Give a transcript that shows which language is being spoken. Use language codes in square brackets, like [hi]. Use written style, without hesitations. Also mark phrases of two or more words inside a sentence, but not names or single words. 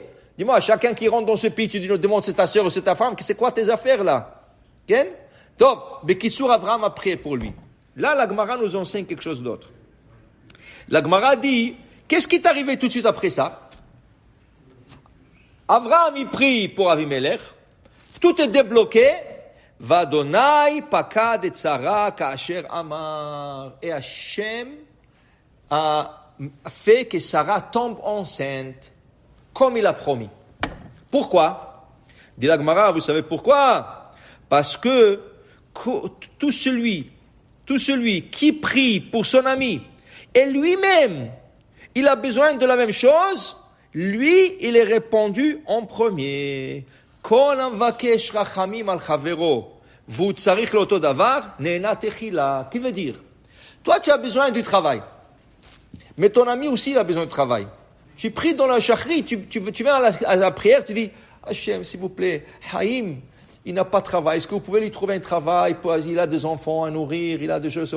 [fr] Dis-moi, chacun qui rentre dans ce pays, tu demandes c'est ta sœur ou c'est ta femme, c'est quoi tes affaires là? Donc, Bekitsur Avraham a prié pour lui. Là, la Gemara nous enseigne quelque chose d'autre. La Gemara dit, qu'est-ce qui est arrivé tout de suite après ça? Avraham, il prie pour Avimelech, tout est débloqué, [he] וה' פקד את שרה כאשר אמר. [fr] Et Hachem a fait que Sarah tombe enceinte, comme il a promis. Pourquoi? Dit la Gemara, vous savez pourquoi? Parce que tout celui qui prie pour son ami, et lui-même, il a besoin de la même chose, lui, il est répondu en premier. [he] כל המבקש רחמים על חברו והוא צריך לאותו דבר נענה תחילה. [fr] Qui veut dire, toi, tu as besoin du travail, mais ton ami aussi, il a besoin de travail. Tu pries dans la chachri, tu viens à la prière, tu dis, Hachem, s'il vous plaît, Haïm, il n'a pas de travail, est-ce que vous pouvez lui trouver un travail, il a des enfants à nourrir, il a des choses.